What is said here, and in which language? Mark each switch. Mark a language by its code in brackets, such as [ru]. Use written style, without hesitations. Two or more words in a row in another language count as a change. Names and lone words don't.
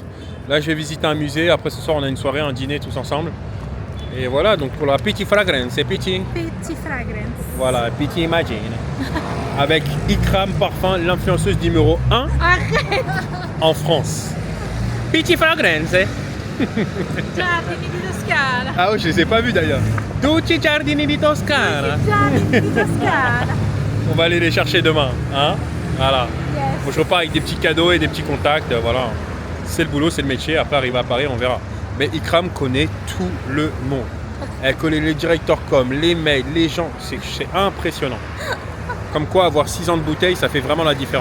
[fr] Là, je vais visiter un musée. Après ce soir, on a une soirée, un dîner tous ensemble. Et voilà, donc pour la Petit Fragrance, c'est Petit. Petit fragrance. Voilà, Petit Imagine. Avec Ikram Parfum, l'influenceuse numéro 1 en France. Petit Fragrance. Giardini di Toscana. Ah oui, je les ai pas vus d'ailleurs. Tutti Giardini di Toscana. Giardini di Toscana. On va aller les chercher demain. Hein, voilà. Yes. Bon, je repars avec des petits cadeaux et des petits contacts. Voilà. C'est le boulot, c'est le métier. Après, arriver à Paris, on verra. Mais Ikram connaît tout le monde. Elle connaît les directeurs com, les mails, les gens. C'est impressionnant. Comme quoi, avoir 6 ans de bouteille, ça fait vraiment la différence.